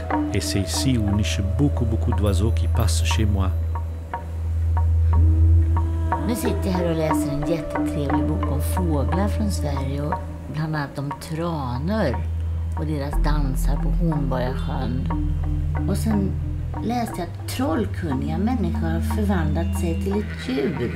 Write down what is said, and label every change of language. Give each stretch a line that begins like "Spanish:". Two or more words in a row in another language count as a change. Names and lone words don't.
French: Et c'est ici où niche beaucoup d'oiseaux qui passent chez moi.
Swedish: Nu sitter jag här och läser en jättetrevlig bok om fåglar från Sverige och bland annat om tranor och deras dansar på Hornborgasjön. Och sen läste jag att trollkunniga människor har förvandlat sig till ett djur.